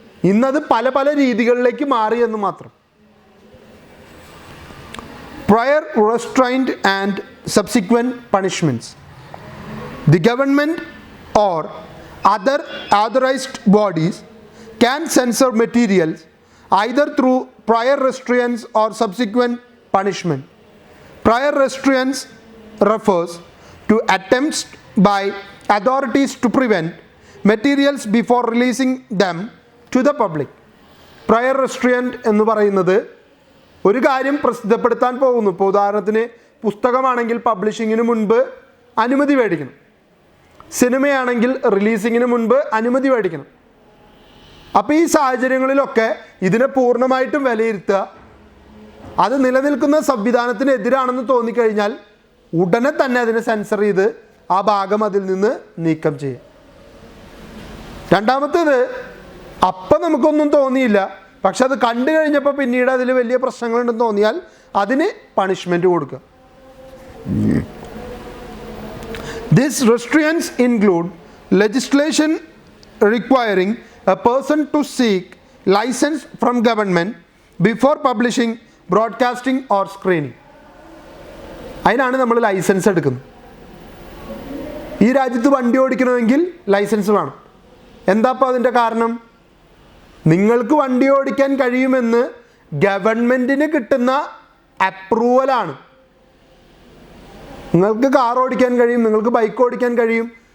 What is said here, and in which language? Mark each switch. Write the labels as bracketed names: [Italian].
[Malayalam] ഇന്നത് പല രീതികളിലേക്ക് മാറി എന്ന് മാത്രം. [English] Prior restraint and subsequent punishments. The government or other authorized bodies can censor materials either through prior restraints or subsequent punishment. Prior restraints refers to attempts by authorities to prevent materials before releasing them to the public. [Malayalam] Prior restraint എന്ന് പറയുന്നത് ഒരു കാര്യം പ്രസിദ്ധപ്പെടുത്താൻ പോകുന്നു. ഇപ്പോൾ ഉദാഹരണത്തിന് പുസ്തകമാണെങ്കിൽ പബ്ലിഷിങ്ങിന് മുൻപ് അനുമതി മേടിക്കണം. സിനിമയാണെങ്കിൽ റിലീസിങ്ങിന് മുൻപ് അനുമതി മേടിക്കണം. അപ്പോൾ ഈ സാഹചര്യങ്ങളിലൊക്കെ ഇതിനെ പൂർണ്ണമായിട്ടും വിലയിരുത്തുക. അത് നിലനിൽക്കുന്ന സംവിധാനത്തിനെതിരാണെന്ന് തോന്നിക്കഴിഞ്ഞാൽ ഉടനെ തന്നെ അതിനെ സെൻസർ ചെയ്ത് ആ ഭാഗം അതിൽ നിന്ന് നീക്കം ചെയ്യുക. രണ്ടാമത്തേത്, അപ്പം നമുക്കൊന്നും തോന്നിയില്ല, പക്ഷെ അത് കണ്ടു കഴിഞ്ഞപ്പോൾ പിന്നീട് അതിൽ വലിയ പ്രശ്നങ്ങളുണ്ടെന്ന് തോന്നിയാൽ അതിന് പണിഷ്മെൻറ്റ് കൊടുക്കുക. [English] These restraints include legislation requiring a person to seek license from government before publishing, broadcasting or screening. [Malayalam] അതിനാണ് നമ്മൾ ലൈസൻസ് എടുക്കുന്നത്. ഈ രാജ്യത്ത് വണ്ടി ഓടിക്കണമെങ്കിൽ ലൈസൻസ് വേണം. എന്താ അപ്പോൾ അതിൻ്റെ കാരണം? നിങ്ങൾക്ക് വണ്ടി ഓടിക്കാൻ കഴിയുമെന്ന് ഗവൺമെൻറ്റിന് കിട്ടുന്ന അപ്രൂവലാണ്. നിങ്ങൾക്ക് കാർ ഓടിക്കാൻ കഴിയും, നിങ്ങൾക്ക് ബൈക്ക് ഓടിക്കാൻ കഴിയും,